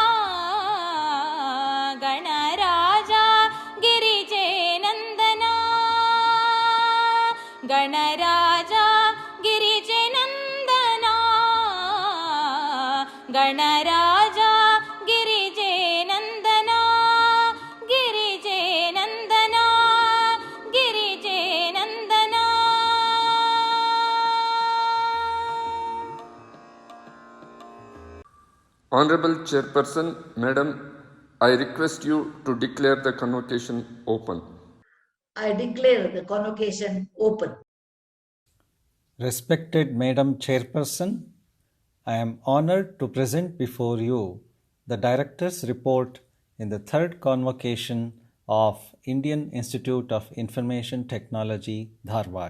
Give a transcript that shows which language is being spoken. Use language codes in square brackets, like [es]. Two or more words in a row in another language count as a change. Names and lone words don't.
[kn] ಗಣರಾಜ ಗಿರಿಜೆನಂದನ ಗಣರಾಜ ಗಿರಿಜೆನಂದನ ಗಣರಾಜ ಗಿರಿಜೆನಂದನ ಗಿರಿಜೆನಂದನ ಗಿರಿಜೆನಂದನ [en] Honorable Chairperson, Madam, I request you to declare the convocation open. I declare the convocation open. Respected Madam Chairperson, I am honored to present before you the Director's report in the third convocation of Indian Institute of Information Technology, Dharwad.